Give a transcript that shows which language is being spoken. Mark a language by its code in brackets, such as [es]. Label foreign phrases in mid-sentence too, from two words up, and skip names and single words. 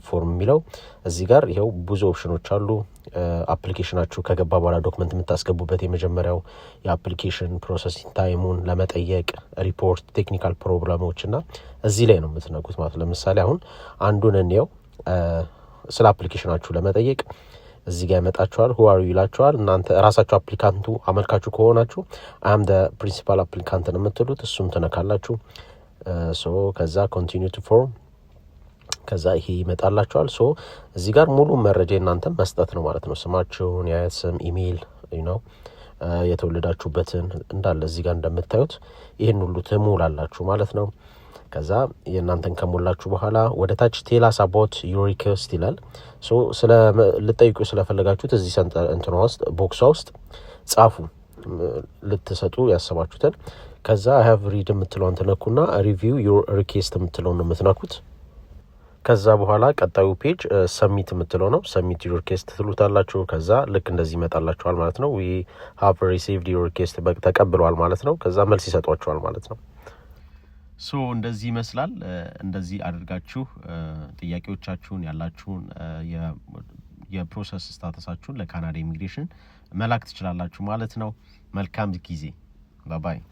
[am] ፎርም የሚለው እዚህ ጋር ይሄው ብዙ ኦፕሽኖች አሉ። አፕሊኬሽናችሁ ከገባ በኋላ ዶክመንት የምታስገቡበት የመጀመሪያው [en] application processing time [am] ለመጠየቅ ሪፖርት፣ [en] technical problems [am] እና እዚህ ላይ ነው የምትነኩት ማለት ነው። ለምሳሌ አሁን አንዱን እንየው። ስለ አፕሊኬሽናችሁ ለመጠየቅ እዚህ ጋር ያመጣችኋል። [en] who are you [am] ይላችኋል። እናንተ ራሳችሁ አፕሊካንቱ አመልካቹ ከሆናችሁ [en] I am the principal applicant [am] ነው የምትሉት። እሱን ትነካላችሁ። ከዛ [en] continue to form [am] ከዛ ይሄ ይመጣላችኋል። እዚህ ጋር ሙሉ መረጃ እናንተ መስጠት ነው ማለት ነው። ስማችሁን፣ የአያት ስም፣ ኢሜል የተወለዳችሁበትን እንዳለ እዚህ ጋር እንደምታዩት ይሄን ሁሉ ትሞላላችሁ ማለት ነው። ከዛ የእናንተን ከሞላችሁ በኋላ ወደ ታች [en] tell us about your request [am] ይላል። ስለ ልጠይቁ ስለፈለጋችሁት እዚህ እንትና ውስጥ ቦክሷ ውስጥ ጻፉ ልትሰጡ ያሰባችሁትን። ከዛ [en] I have read [am] የምትለውን ትነኩና [en] review your request [am] የምትለውን የምትነኩት። ከዛ በኋላ ቀጣዩ ፔጅ ሰሚት የምትለው ነው። [en] submit your request [am] ትሉታላችሁ። ከዛ ልክ እንደዚህ ይመጣላችኋል ማለት ነው። [en] we have received your request [am] ተቀብለዋል ማለት ነው። ከዛ መልስ ይሰጧችኋል ማለት ነው። እንደዚህ ይመስላል። እንደዚህ አድርጋችሁ ጥያቄዎቻችሁን ያላችሁን [en] process status [am] ለካናዳ ኢሚግሬሽን መላክ ትችላላችሁ ማለት ነው። መልካም ጊዜ። ባይ